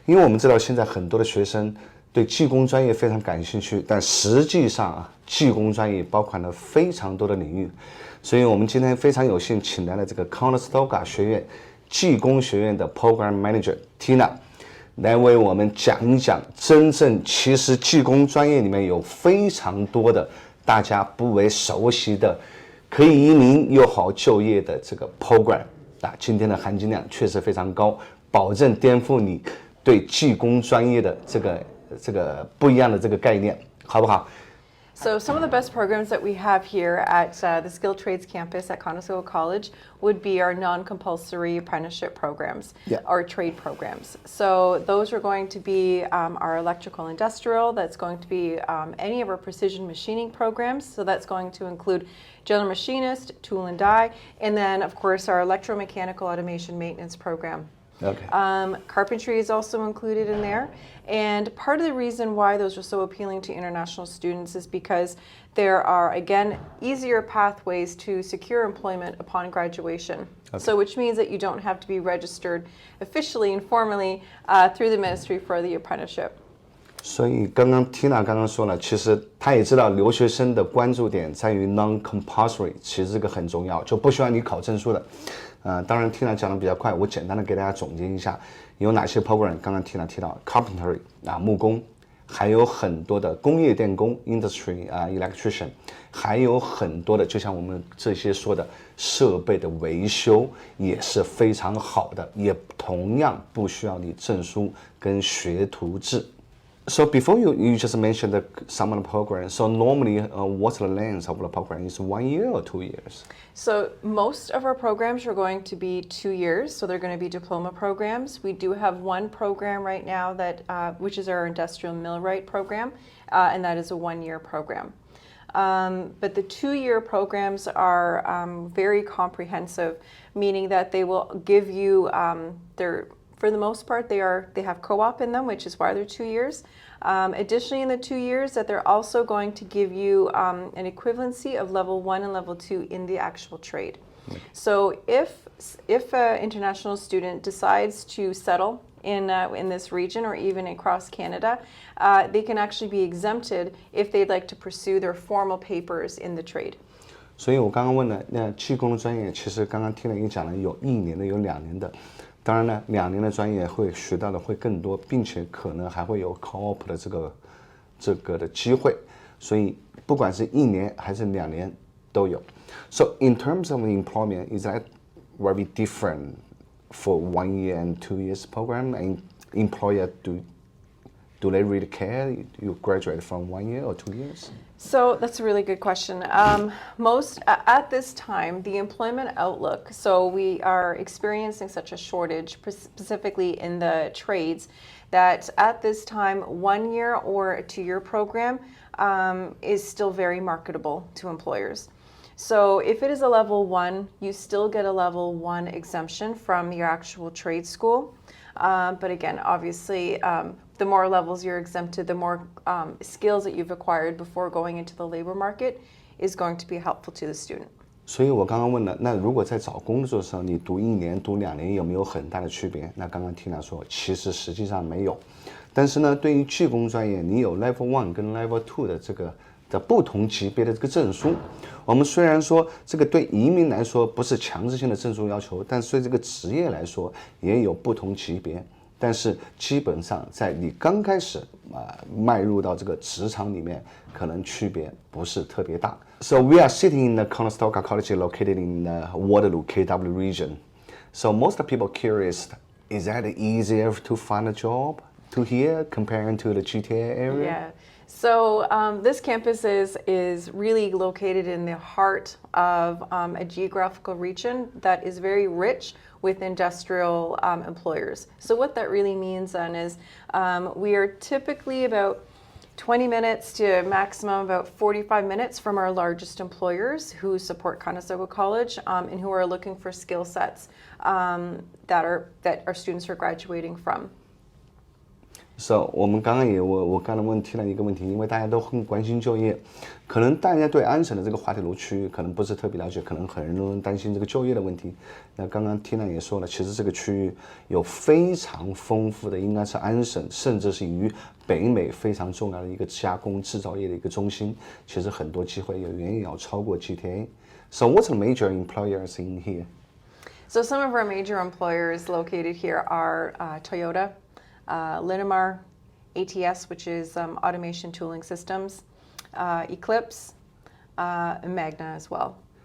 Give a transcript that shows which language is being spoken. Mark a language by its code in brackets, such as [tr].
[zh] 因为我们知道现在很多的学生对技工专业非常感兴趣，但实际上技工专业包含了非常多的领域，所以我们今天非常有幸请来了这个康尼斯托加学院技工学院的 Program Manager Tina 来为我们讲一讲真正其实技工专业里面有非常多的大家不为熟悉的可以移民又好就业的这个 program。今天的含金量确实非常高，保证颠覆你对技工专业的这个不一样的这个概念，好不好？ [en] So some of the best programs that we have here at the Skilled Trades campus at Conestoga College would be our non-compulsory apprenticeship programs, or trade programs. So those are going to be our electrical industrial, that's going to be any of our precision machining programs, so that's going to include general machinist, tool and die, and then of course our electromechanical automation maintenance program. Okay. Carpentry is also included in there, and part of the reason why those are so appealing to international students is because there are, again, easier pathways to secure employment upon graduation. Okay. So which means that you don't have to be registered officially and formally through the ministry for the apprenticeship. [zh] 所以刚刚 Tina 刚刚说了，其实她也知道留学生的关注点在于 non-compulsory， 其实这个很重要，就不需要你考证书的。当然 Tina 讲的比较快，我简单的给大家总结一下，有哪些 program。刚刚 Tina 提到 carpentry 木工，还有很多的工业电工 [en] industry electrician， [zh] 还有很多的就像我们这些说的设备的维修也是非常好的，也同样不需要你证书跟学徒制。 [en] So before you just mentioned some of the programs. So normally, what's the length of the program? Is 1 year or 2 years? So most of our programs are going to be 2 years. So they're going to be diploma programs. We do have one program right now that, which is our industrial millwright program, and that is a 1-year program. But the 2-year programs are very comprehensive, meaning that they will give you for the most part, they have co-op in them, which is why they're 2 years. Additionally, in the 2 years, that they're also going to give you an equivalency of level 1 and level 2 in the actual trade. So if an international student decides to settle in this region or even across Canada, they can actually be exempted if they'd like to pursue their formal papers in the trade. [zh] 所以我刚刚问了，那技工的专业其实刚刚听了你讲了，有1年的，有2年的。当然呢，2年的专业会学到的会更多，并且可能还会有 co-op 的这个的机会，所以不管是1年还是2年都有。 [en] So in terms of employment, is that very different for 1 year and 2 years program? And employer do they really care you graduate from 1 year or 2 years? So that's a really good question. At this time, the employment outlook, so we are experiencing such a shortage, specifically in the trades, that at this time, 1 year or a 2-year program is still very marketable to employers. So if it is a level 1, you still get a level 1 exemption from your actual trade school. But again, obviously, the more levels you're exempted, the more skills that you've acquired before going into the labor market is going to be helpful to the student. [zh] 所以我刚刚问了，那如果在找工作的时候，你读1年、读2年有没有很大的区别？那刚刚Tina说，其实实际上没有。但是呢，对于技工专业，你有 Level 1跟 Level 2的这个的不同级别的这个证书。我们虽然说这个对移民来说不是强制性的证书要求，但是对这个职业来说也有不同级别。但是基本上在你刚开始迈入到这个职场里面，可能区别不是特别大。 [en] So we are sitting in the Conestoga College located in the Waterloo, KW region. So most people curious, is that easier to find a job to here comparing to the GTA area? Yeah. So this campus is really located in the heart of a geographical region that is very rich with industrial employers. So what that really means then is we are typically about 20 minutes to maximum about 45 minutes from our largest employers who support Conestoga College and who are looking for skill sets that our students are graduating from. [zh] So 我们刚刚我刚才提了一个问题，因为大家都很关心就业，可能大家对安省的这个滑铁卢区域可能不是特别了解，可能很多人担心这个就业的问题。那刚刚缇娜也说了，其实这个区域有非常丰富的，应该是安省甚至是于北美非常重要的一个加工制造业的一个中心，其实很多机会也远远要超过 GTA。 [en] So what's the major employers in here? So some of our major employers located here are Toyota, Linamar, ATS, which is automation tooling systems, Eclipse, and Magna as well.